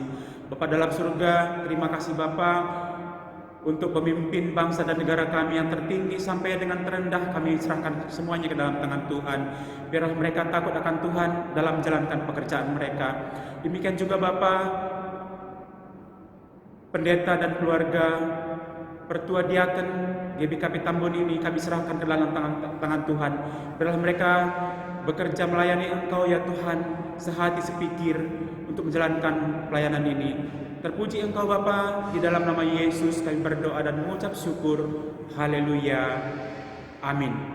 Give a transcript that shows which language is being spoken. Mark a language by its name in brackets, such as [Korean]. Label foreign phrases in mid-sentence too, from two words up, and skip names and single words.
[Indonesian] Bapa dalam surga, terima kasih Bapa untuk pemimpin bangsa dan negara kami yang tertinggi sampai dengan terendah, kami serahkan semuanya ke dalam tangan Tuhan. Biarlah mereka takut akan Tuhan dalam menjalankan pekerjaan mereka. Demikian juga Bapa, pendeta dan keluarga, pertua diaken GBKP Tambun ini kami serahkan ke dalam tangan Tuhan. Biarlah mereka bekerja melayani Engkau ya Tuhan, sehati sepikir untuk menjalankan pelayanan ini. Terpuji Engkau Bapa, di dalam nama Yesus kami berdoa dan mengucap syukur. Haleluya. Amin.